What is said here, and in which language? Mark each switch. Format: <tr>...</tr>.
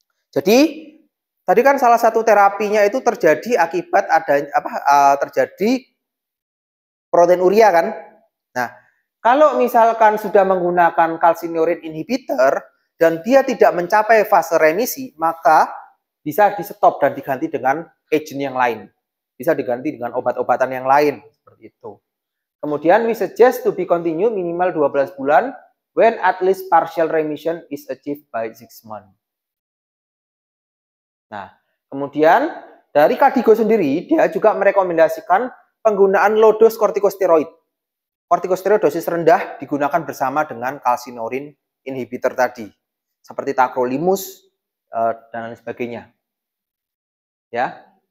<id>Jadi tadi kan salah satu terapinya itu terjadi akibat terjadi proteinuria kan. Nah, kalau misalkan sudah menggunakan calcineurin inhibitor dan dia tidak mencapai fase remisi, maka bisa di-stop dan diganti dengan agent yang lain. Bisa diganti dengan obat-obatan yang lain, seperti itu.</id> <en>Kemudian we suggest to be continue minimal 12 bulan when at least partial remission is achieved by 6 months.</en> <id>Nah, kemudian dari KDIGO sendiri, dia juga merekomendasikan penggunaan low dose corticosteroid. Corticosteroid dosis rendah digunakan bersama dengan calcineurin inhibitor tadi, seperti tacrolimus dan lain sebagainya. Ya.</id>